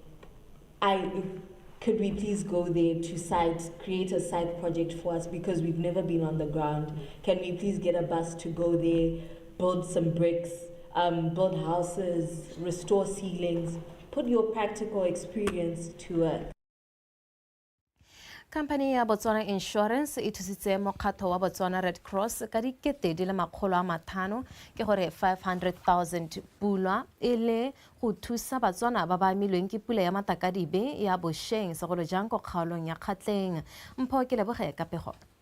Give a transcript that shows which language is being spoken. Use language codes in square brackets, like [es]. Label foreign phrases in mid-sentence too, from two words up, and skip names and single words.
[en] Could we please go there to create a site project for us because we've never been on the ground? Can we please get a bus to go there, build some bricks, build houses, restore ceilings, put your practical experience to work. [tn] Company ya Botswana Insurance e thusitse mokgatlho wa Botswana Red Cross ka dikete di le 500 ke gore 500,000 pula e le go thusa Batswana ba ba amilweng ke pula ya matakadibe ya bosheng segolo jang go kgaolong ya Kgatleng. Mpho ke leboge ka pego.